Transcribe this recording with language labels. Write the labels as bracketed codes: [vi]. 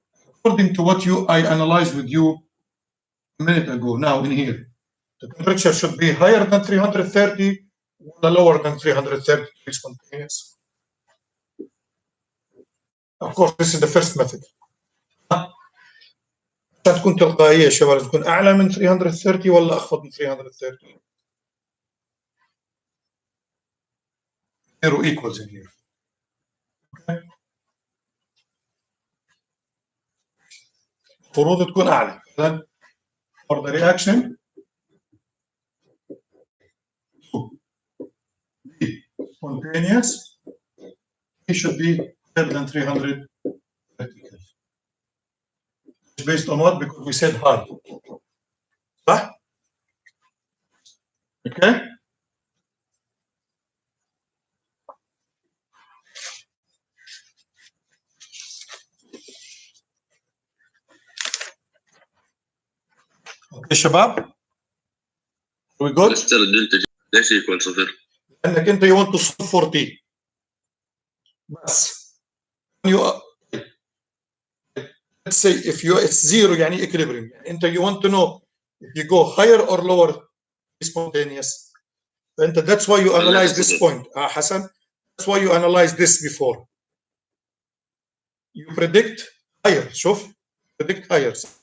[en] According to what I analyzed with you a minute ago, now in here, the temperature should be higher than 330 or lower than 330 to be spontaneous. Of course, this is the first method. [ar] عشان تكون تلقائية يا شباب تكون أعلى من 330 ولا أخفض من 330. [en] Zero equals in here. Okay. [ar] المفروض تكون أعلى. [en] Then for the reaction to be spontaneous, it should be higher than 330. Based on what? Because we said high. Right? Okay? Okay. [ar] يا شباب [en] we good؟ [ar] مستر الدلتا ليش يكون صفر؟ لانك انت [en] you want to solve for t [ar] بس [en] you let's say if you it's zero [ar] يعني equilibrium يعني انت [en] you want to know if you go higher or lower spontaneous [ar] فانت [en] that's why you analyze this point حسن that's why you analyze this before you predict higher [ar] شوف [en] predict higher